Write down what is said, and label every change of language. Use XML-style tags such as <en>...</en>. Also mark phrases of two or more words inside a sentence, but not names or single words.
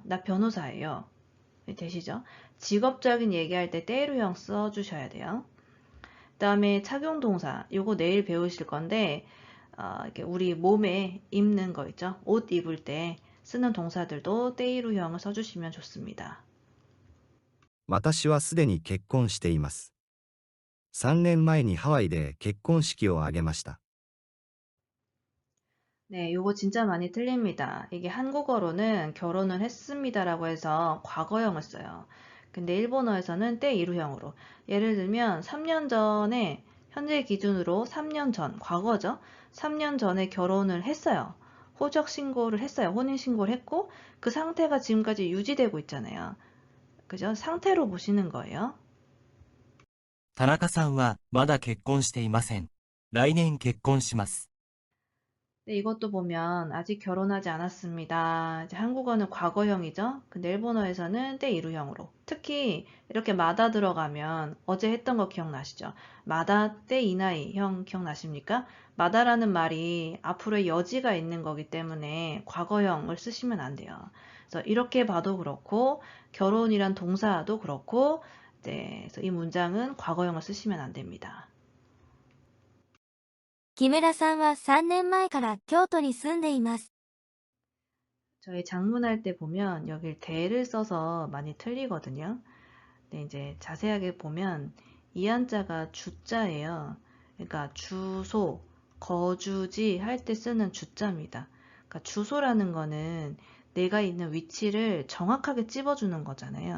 <ko>나 변호사예요. 되시죠? 직업적인 얘기할 때 때이루형 써주셔야 돼요. 그다음에 착용동사, 요거 내일 배우실 건데, 이렇게 우리 몸에 입는 거 있죠? 옷 입을 때 쓰는 동사들도 때이루형을 써주시면 좋습니다.</ko> <ja>私はすでに結婚しています。3年前にハワイで結婚式を挙げました。</ja> <ko>네, 요거 진짜 많이 틀립니다. 이게 한국어로는 결혼을 했습니다라고 해서 과거형을 써요. 근데 일본어에서는 때이루형으로. 예를 들면 3년 전에 현재 기준으로 3년 전, 과거죠. 3년 전에 결혼을 했어요. 호적 신고를 했어요. 혼인 신고를 했고 그 상태가 지금까지 유지되고 있잖아요. 그죠? 상태로 보시는 거예요.</ko> <ja>田中さんはまだ結婚していません。来年結婚します。</ja> <ko>네, 이것도 보면 아직 결혼하지 않았습니다. 이제 한국어는 과거형이죠. 근데 일본어에서는 때이루형으로. 특히 이렇게 마다 들어가면 어제 했던 거 기억나시죠? 마다</ko> <ja>ていない</ja> <ko>형 기억나십니까? 마다라는 말이 앞으로의 여지가 있는 거기 때문에 과거형을 쓰시면 안 돼요. 그래서 이렇게 봐도 그렇고 결혼이란 동사도 그렇고 네, 그래서 이 문장은 과거형을 쓰시면 안 됩니다.</ko> <ja>木村さんは3年前から京都に住んでいます。</ja> <ko>저희 장문할 때 보면 여길 대를 써서 많이 틀리거든요. 근데 이제 자세하게 보면 이 한자가 주자예요. 그러니까 주소, 거주지 할 때 쓰는 주자입니다. 그러니까 주소라는 거는 내가 있는 위치를 정확하게 찝어주는 거잖아요.</ko>